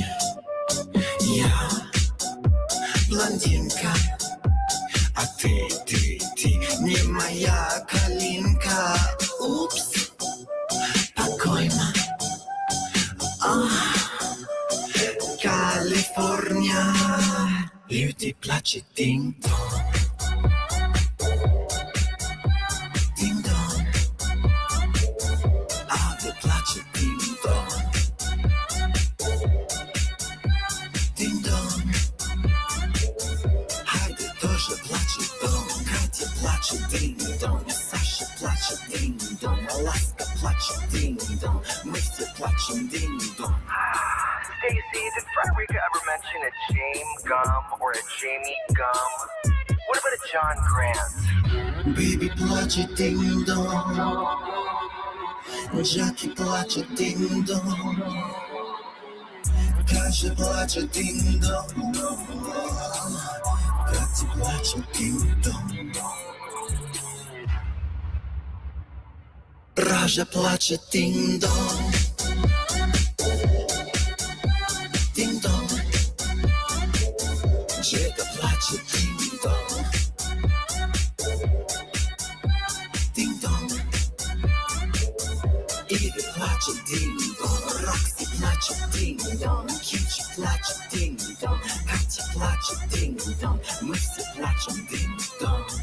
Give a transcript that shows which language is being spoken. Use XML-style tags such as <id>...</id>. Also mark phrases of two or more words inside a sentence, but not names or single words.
<ru>Я блондинка, а ты не моя калинка. Упс, покойно. Калифорния. Люди плачут динг-дон. Динг-дон. А вы плачут динг-дон. Динг-дон. Хайде тоже плачет дон. Катя плачет динг-дон. Саша плачет динг-дон. Ласка плачет динг-дон. Мы все плачем динг-дон.</ru> <en>Stacy, did Frederica ever mention a James Gum or a Jamie Gum? What about a John Grant?</en> <ru>Baby плачет динг-дон. Джаки плачет динг-дон. Каша плачет динг-дон. Катя плачет динг-дон. Ража плачет динг-дон. Динг-дон. Джека плачет динг-дон. Динг-дон. Иви плачет динг-дон. Рокси плачет динг-дон. Кичи плачет динг-дон. Катя плачет динг-дон. Мы все плачем динг-дон.</ru>